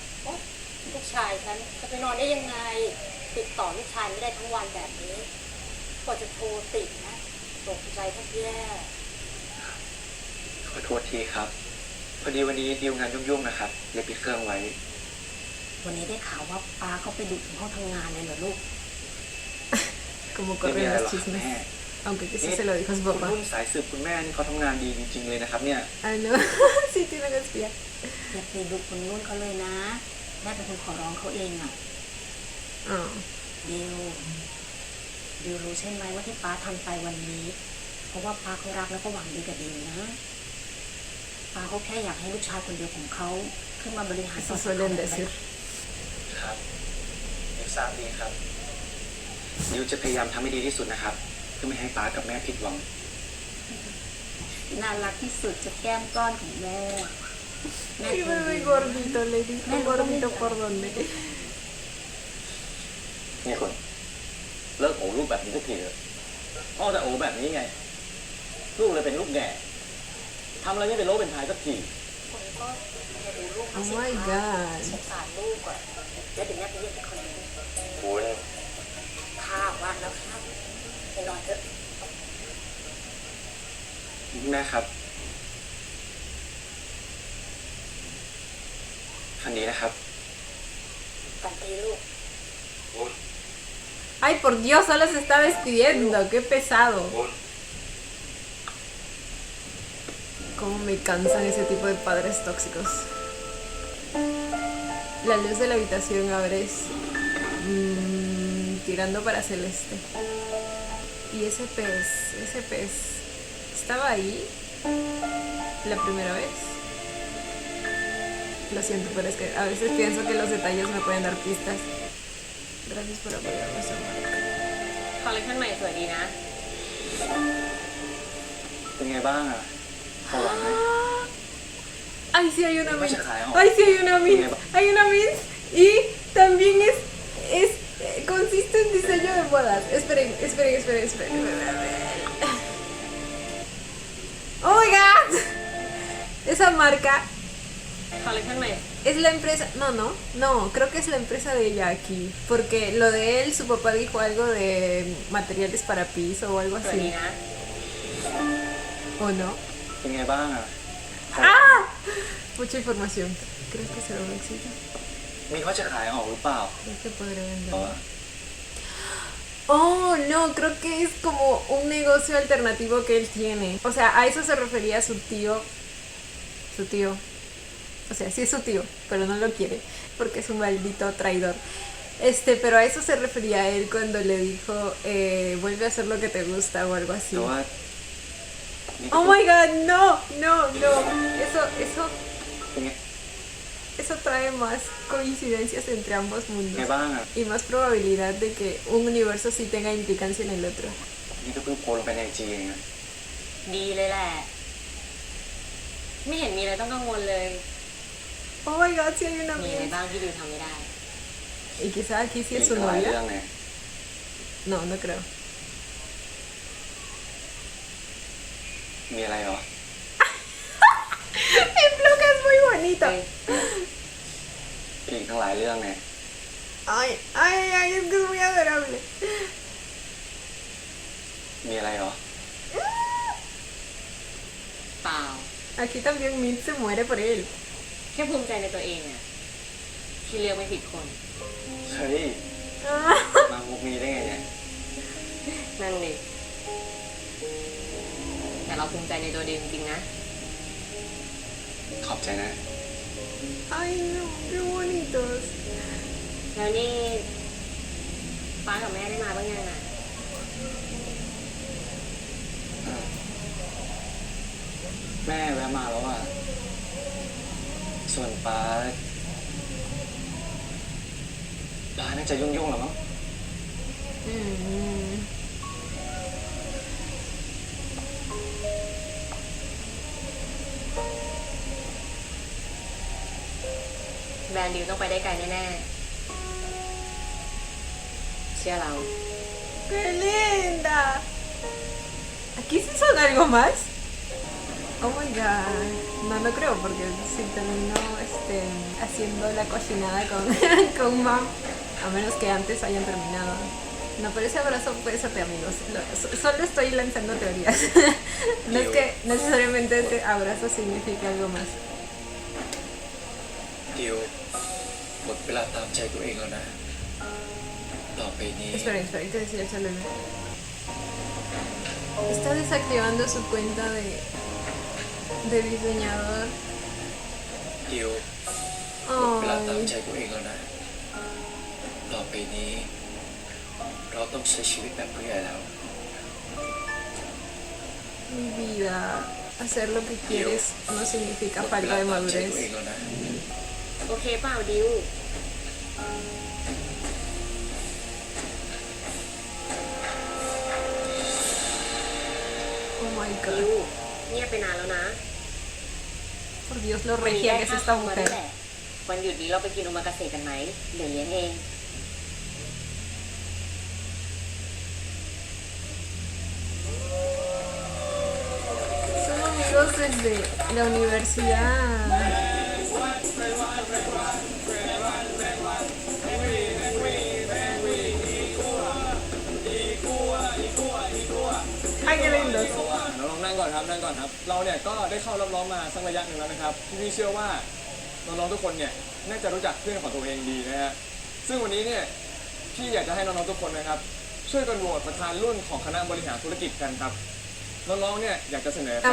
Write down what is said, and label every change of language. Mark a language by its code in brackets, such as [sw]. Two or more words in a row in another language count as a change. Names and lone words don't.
[th] ลูกชายฉันจะไปนอนได้ยังไง ติดต่อลูกชายไม่ได้ทั้งวันแบบนี้กว่าจะโทรติดนะตกใจแทบแย่ ขอโทษทีครับ พอดีวันนี้ดีลงานยุ่งๆนะครับเลยปิดเครื่องไว้ วันนี้ได้ข่าวว่าป้าเขาไปดุถึงห้องทำงานเลยเหรอลูก [es] Como [th] ไม่มี [es] corren [th] อะไรหร [es] los [th] อกครับ [es] chismes. [th] แม่ [es] Aunque que sí se lo dijo a su [th] คุณ [es] papá. [th] รุ่นสายสืบคุณแม่นี่เขาทำงานดีจริงๆเลยนะครับเนี่ย [es] Ah, no. Sí, tiene que espiar. [th] อย่าไปดุคนนู้นเขาเลยนะแม่เป็นคนขอร้องเขาเองอ่ะ Oh. ดิวรู้ใช่ไหมว่าที่ป้าทำไปวันนี้ เพราะว่าป้าเขารักแล้วก็หวังดีกับดิวนะป้าเขาแค่อยากให้ลูกชายคนเดียวของเขาขึ้นมาบริหาร [es] Eso suelen decir. [th] ครับดิวทราบดีครับดิวจะพยายามทำให้ดีที่สุดนะครับเพื่อไม่ให้ป้ากับแม่ผิดหวัง น่ารักที่สุดจะแก้มก้อนของแม่แม่ [es] Ay, [th] คน [es] bebé [th] เดียว [es] gordito, le dijo gordito por dónde. [th] นี่คุณ เลิกโอลูกแบบนี้สักทีเถอะพ่อแต่โอแบบนี้ไง ลูกเลยเป็นลูกแง่ทำอะไรไม่เป็นโลเป็นพายสักที ผมก็จะดูลูก [en] Oh my god [th] สงสารลูกอ่ะแล้วเดี๋ยวแม่ไปเรียกอีกคนนึง คุณ ข้าวว่างแล้วครับไปนอนเถอะ แม่ครับคันนี้นะครับ ฝันดีลูก [es] Ay, por Dios, solo se está despidiendo. Qué pesado. Cómo me cansan ese tipo de padres tóxicos. La luz de la habitación ahora es tirando para celeste. Y ese pez, ¿estaba ahí la primera vez? Lo siento, pero es que a veces pienso que los detalles me pueden dar pistas. Gracias por apoyarme, Samara. [th] คอลเลคชันใหม่สวยดีนะ เป็นไงบ้างอ่ะพอหวังไหม [es] Ay, sí hay una Me mint. vas a caer, ¿no? Ay, sí hay una mint. Hay una mint. Y también consiste en diseño de bodas. Esperen. Oh my god. Esa marca [th] คอลเลคชันใหม่ [es] es la empresa. No, creo que es la empresa de ella aquí. Porque lo de él, su papá dijo algo de materiales para piso o algo [th] สวยดี [es] así. [th] นะ [es] ¿O no? [th] เป็นไงบ้างอ่ะ [es] ¡Ah! Mucha información. Creo que será un éxito. [th] มีเขาจะขายออกหรือเปล่า [es] Creo que podré [th] เพราะ [es] vender. [th] ว่า [es] Oh, no, creo que es como un negocio alternativo que él tiene. O sea, a eso se refería su tío. Su tío. O sea, sí es su tío, pero no lo quiere, porque es un maldito traidor. Pero a eso se refería él cuando le dijo, vuelve a hacer lo que te gusta o algo así. [th] แต่ว่านี่ [en] Oh my god, [es] no. Eso trae más coincidencias entre ambos [th] ไง [es] mundos [th] บ้างอ่ะ [es] y más probabilidad de que un universo sí tenga implicancia en el otro. [th] นี่ก็เพิ่งโพสต์ลงไปในไอจีเองอะ ดีเลยแหละ ไม่เห็นมีอะไรต้องกังวลเลย [en] Oh my god, [es] sí hay una [th] มีอะไร [es] amiga. [th] บ้างที่ดิวทำไม่ได้ [es] Y quizá aquí sí [th] มี [es] es su [th] ตั้งหลาย [es] novia. [th] เรื่องไง [es] No, no creo. [th] มีอะไรเหรอ [es] El blog es muy bonito. [th] อีกทั้งหลายเรื่องไง [es] Ay, es que es muy adorable. [th] มีอะไรเหรอ เปล่า [es] Aquí también Mint se muere por él. [th] แค่ภูมิใจในตัวเองอะที่เลือกไม่ผิดคน เฮ้ย Ah. มามุกนี้ได้ไงเนี่ย นั่นดิแต่เราภูมิใจในตัวดิวจริงๆนะ ขอบใจนะ [es] Ay, no, qué bonitos. [th] แล้วนี่ป้ากับแม่ได้มาบ้างยังอะ แม่แวะมาแล้วอ่ะ ส่วนป้าน่าจะยุ่งๆหรอมั้ง Mm. แบรนด์ดิวต้องไปได้ไกลแน่ๆเชื่อเรา [es] ¡Qué linda! ¿Aquí sí son algo más? [en] Oh my god. [es] No lo creo porque si terminó haciendo la cocinada con, con Mam, a menos que antes hayan terminado. No, pero ese abrazo puede ser de amigos. Solo estoy lanzando teorías. No es que necesariamente ese abrazo signifique algo más. [th] ดิวหมดเวลาตามใจตัวเองแล้วนะ ต่อไปนี้ [es] Esperen, ¿qué decía el celular? Está desactivando su cuenta de diseñador. [th] ดิวหมดเวลาตาม [es] Ay, [th] ใจตัวเองแล้วนะ ต่อไปนี้ เราต้องใช้ชีวิตแบบผู้ใหญ่แล้ว [es] mi vida. Hacer lo que quieres no significa [th] หมดเว [es] falta [th] ลา [es] de [th] ตามใจ [es] madurez. [th] ตัวเองแล้วนะ โอเคเปล่าดิว [en] Oh my [th] ดิว [en] god. [th] เงียบไปนานแล้วนะ [es] Por Dios, lo regia que es esta [th] มาด้ว [es] mujer. [th] ยแหละวันหยุดนี้เราไปกินโอมากาเสะกันไหมเดี๋ยวเลี้ยงเอง [es] dos desde la universidad. Ay, qué lindos. [th] น้องๆนั่งก่อนครับนั่งก่อนครับเราเนี่ยก็ได้เข้ารอบล้อมมาสักระยะหนึ่งแล้วนะครับพี่เชื่อว่าน้องๆทุกคนเนี่ยน่าจะรู้จักเพื่อนของตัวเองดีนะฮะซึ่งวันนี้เนี่ยพี่อยากจะให้น้องๆทุกคนนะครับช่วยกันโหวตประธานรุ่นของคณะบริหารธุรกิจกันครับน้องๆเนี่ยอยากจะเสนอใคร